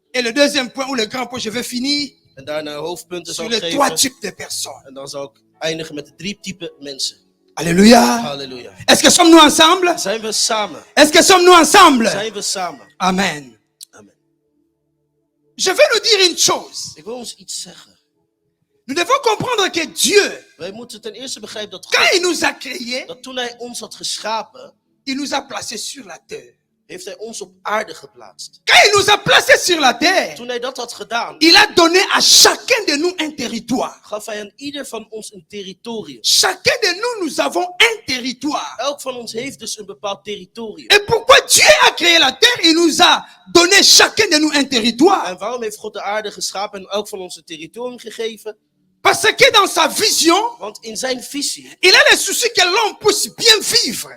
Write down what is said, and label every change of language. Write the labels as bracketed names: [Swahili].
[French] Et le deuxième point, ou le grand point, je vais finir [Dutch] En daarna hoofdpunten zal [French] sur [Dutch] ik [French] les 3 [Dutch] geven. [French] types de personnes. [Dutch] En dan zal ik eindigen met de 3 typen mensen. [French] Alléluia. [Dutch] Halleluja. [French] Est-ce que sommes-nous ensemble? [Dutch] Zijn we samen? [French] Est-ce que sommes-nous ensemble? [Dutch] Zijn we samen? Amen. Amen. [French] Je vais nous dire une chose. [Dutch] Ik wil ons iets zeggen. [French] Nous devons comprendre que Dieu, [Dutch] Wij moeten ten eerste begrijpen dat [French] quand [Dutch] God, [French] il nous a créés, [Dutch] dat toen hij ons had geschapen, [French] il nous a placés sur la terre. [Dutch] heeft hij ons op aarde geplaatst. [French] Quand il nous a placés sur la terre, [Dutch] Toen hij dat had gedaan, [French] il a donné à chacun de nous un territoire. [Dutch] gaf hij aan ieder van ons een territorium. [French] Chacun de nous, nous avons un territoire. [Dutch] Elk van ons heeft dus een bepaald territorium. [French] Et pourquoi Dieu a créé la terre, il nous a donné chacun de nous un territoire. [Dutch] En waarom heeft God de aarde geschapen en elk van ons een territorium gegeven? [French] Parce que dans sa vision, [Dutch] Want in zijn visie, [French] il a le souci que l'homme puisse bien vivre